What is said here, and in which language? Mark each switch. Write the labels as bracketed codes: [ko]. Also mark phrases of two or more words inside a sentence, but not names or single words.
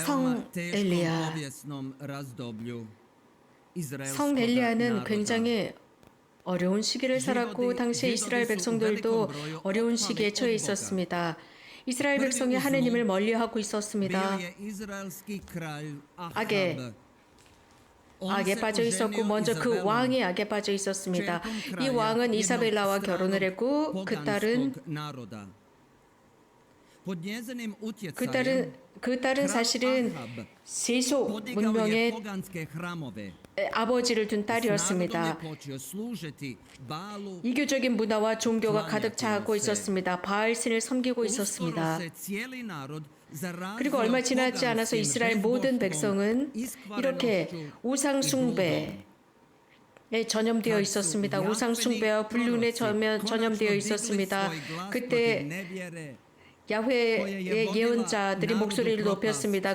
[ko] 성 [hr] teškom [ko] 엘리야. [hr] povijesnom razdoblju izraelskog [ko] 성 엘리야는 [hr] naroda. [ko] 굉장히 어려운 시기를 살았고 당시 이스라엘 백성들도 어려운 시기에 처해 있었습니다. 이스라엘 백성이 하느님을 멀리하고 있었습니다. [hr] Bio je izraelski kralj [ko] 악에 [hr] Ahab. On [ko] 악에 [hr] se [ko] 빠져 있었고 [hr] oženio [ko] 먼저 그 [hr] Izabelom, [ko] 왕이 악에 빠져 있었습니다. [hr] čerkom [ko] 이 [hr] kralja [ko] 왕은 [hr] jednog [ko] 이사벨라와 결혼을 했고 그 딸은 [hr] poganskog naroda. Pod njezinim [ko] 그 [hr] utjecajem [ko] 딸은 그 딸은 사실은 [hr] Ahab [ko] 세속 [hr] podigao je [ko] 문명의 [hr] poganske hramove. [ko] 아버지를 둔 [hr] S narodom [ko] 딸이었습니다. [hr] je počeo služiti Baalu. [ko] 이교적인 문화와 종교가 가득 차고 있었습니다. 바알 신을 섬기고 있었습니다. [hr] Uskoro se cijeli narod zarazio [ko] 그리고 얼마 지나지 않아서 [hr] poganskim [ko] 이스라엘 모든 [hr] bezbožstvom, [ko] 백성은 이렇게 [hr] iskvarenošću [ko] 우상 [hr] i [ko] 숭배에 전염되어 있었습니다. 우상 숭배와 불륜에 전염되어 있었습니다. 그때 야훼의 예언자들이 목소리를 높였습니다.